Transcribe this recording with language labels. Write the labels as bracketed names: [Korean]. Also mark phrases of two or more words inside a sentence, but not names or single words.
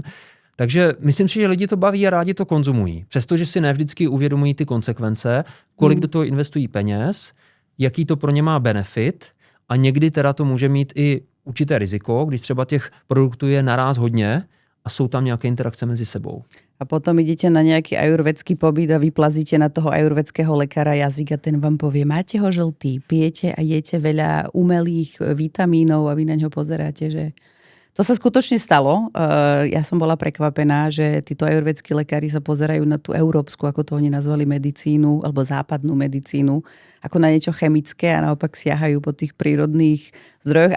[Czech] Takže myslím si, že lidi to baví a rádi to konzumují. Přestože si ne vždycky uvědomují ty konsekvence, kolik do toho investují peněz, jaký to pro ně má benefit a někdy teda to může mít i určité riziko, když třeba těch produktů je naráz hodně a jsou tam nějaké interakce mezi sebou. [Slovak] A potom idete na nejaký ajurvedský pobyt a vyplazíte na toho ajurvedského lekára jazyk a ten vám povie, máte ho žltý, pijete a jete veľa umelých vitamínov a vy na ňo pozeráte, že... To sa skutočne stalo. Ja som bola prekvapená, že títo ajurvedskí lekári sa pozerajú na tú európsku, ako to oni nazvali, medicínu, alebo západnú medicínu, ako na niečo chemické a naopak siahajú po tých prírodných zdrojoch.